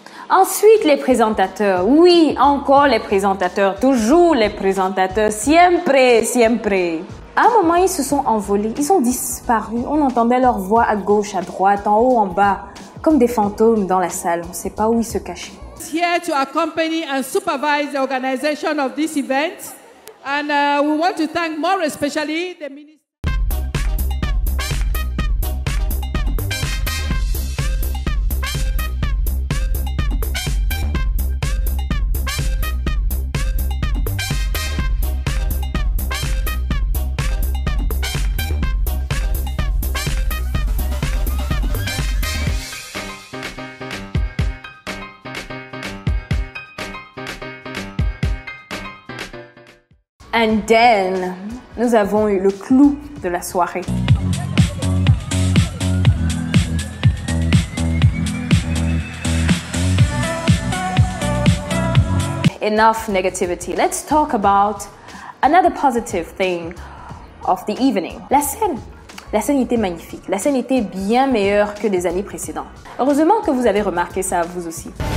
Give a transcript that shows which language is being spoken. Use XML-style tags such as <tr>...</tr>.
<fr>Ensuite, les présentateurs. Oui, encore les présentateurs. Toujours les présentateurs.</fr> <es>Siempre, siempre.</es> <fr>À un moment, ils se sont envolés. Ils ont disparu. On entendait leur voix à gauche, à droite, en haut, en bas. Comme des fantômes dans la salle. On ne sait pas où ils se cachaient.</fr> <en>Here to accompany and supervise the organization of this event. And we want to thank more especially the minister. And then,</en> <fr>nous avons eu le clou de la soirée.</fr> <en>Enough negativity. Let's talk about another positive thing of the evening.</en> <fr>La scène. La scène était magnifique. La scène était bien meilleure que des années précédentes. Heureusement que vous avez remarqué ça vous aussi.</fr>